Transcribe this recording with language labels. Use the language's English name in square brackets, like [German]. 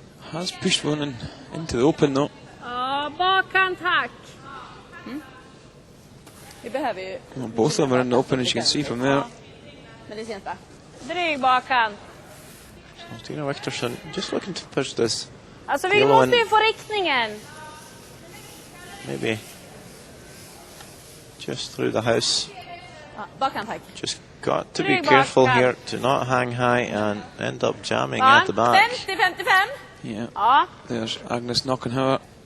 [English] Has pushed one into the open though. [Swedish] Bakhand hack. [English] Well, both of them are in the open, as you can see from there. [Swedish] Dryg bakhand. [English] So Stina Viktorsson just looking to push this. [Swedish] Alltså vi måste ju få riktningen. [English] Maybe just through the house. [Swedish] Bakhand hack. [English] Just got to be careful here to not hang high and end up jamming at the back. 50-55. Yeah. [Swedish] Ja. [English] There's Agnes Knockenhauer.